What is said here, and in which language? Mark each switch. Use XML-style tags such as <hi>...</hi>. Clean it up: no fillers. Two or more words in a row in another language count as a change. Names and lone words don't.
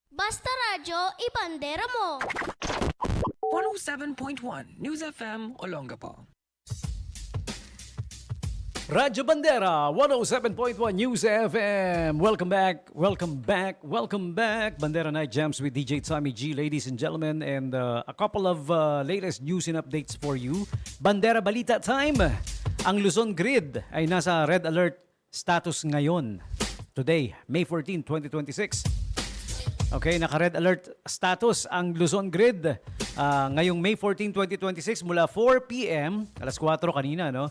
<tl>Basta Radyo, ibandera mo! 107.1 News FM Olongapo. Radyo Bandera, 107.1 News FM.</tl> <en>Welcome back, welcome back, welcome back. Bandera Night Jams with DJ Tommy G, ladies and gentlemen. And a couple of latest news and updates for you. Bandera Balita Time.</en> <tl>Ang Luzon Grid ay nasa</tl> <en>red alert status</en> <tl>ngayon.</tl> <en>Today, May 14, 2026.</en> <tl>Okay, naka-</tl> <en>red alert status</en> <tl>ang Luzon Grid. Ngayong May 14, 2026 mula 4 p.m., alas 4 kanina, no?</tl>